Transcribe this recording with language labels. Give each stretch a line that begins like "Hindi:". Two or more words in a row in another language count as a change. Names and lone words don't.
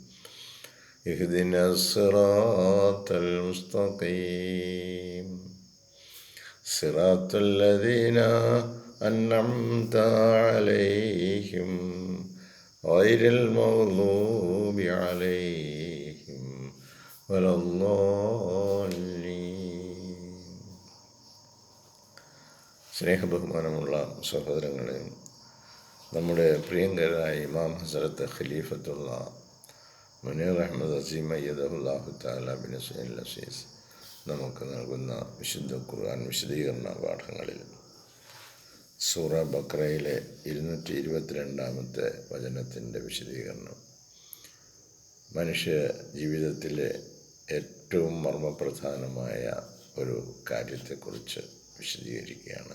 Arabic: اهدنا الصراط المستقيم صراط الذين أنعمت عليهم غير المغضوب عليهم ولا الضالين.
Malayalam: സ്നേഹബഹുമാനമുള്ള സഹോദരങ്ങളെ, നമ്മുടെ പ്രിയങ്കരായ ഇമാം ഹസ്രത്ത് ഖലീഫത്തുള്ള മുനീർ അഹമ്മദ് അസീം
Arabic: أيده الله تعالى
Malayalam: ബിൻ ഹുസൈൻ അസീസ് നമുക്ക് നൽകുന്ന വിശുദ്ധ ഖുർആൻ വിശദീകരണ പാഠങ്ങളിൽ സൂറ ബഖറയിലെ 222 വചനത്തിൻ്റെ വിശദീകരണം മനുഷ്യ ജീവിതത്തിലെ ഏറ്റവും മർമ്മപ്രധാനമായ ഒരു കാര്യത്തെക്കുറിച്ച് വിശദീകരിക്കുകയാണ്.